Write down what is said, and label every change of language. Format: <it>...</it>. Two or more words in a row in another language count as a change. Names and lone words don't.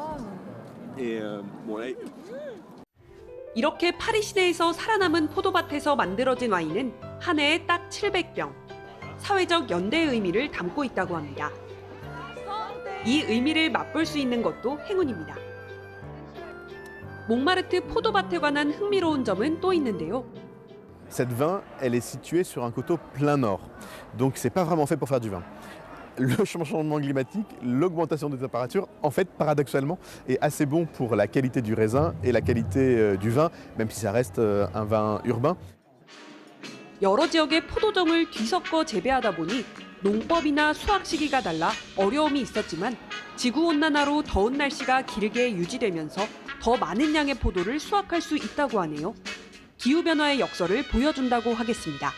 <ko>이렇게 파리 시내에서 살아남은 포도밭에서 만들어진 와인은 한 해에 딱 700병. 사회적 연대의 의미를 담고 있다고 합니다. 이 의미를 맛볼 수 있는 것도 행운입니다. 몽마르트 포도밭에 관한 흥미로운 점은 또 있는데요.</ko> <fr>Cette vin, elle est située sur un coteau plein nord. Donc c'est pas vraiment fait pour faire du vin. Le changement climatique, l'augmentation des températures, en fait, paradoxalement, est assez bon pour la qualité du raisin et la qualité du vin, même si ça reste un vin urbain.</fr> <ko>여러 지역의 포도정을 뒤섞어 재배하다 보니 농법이나 수확 시기가 달라 어려움이 있었지만 지구온난화로 더운 날씨가 길게 유지되면서 더 많은 양의 포도를 수확할 수 있다고 하네요. 기후변화의 역설을 보여준다고 하겠습니다.</ko>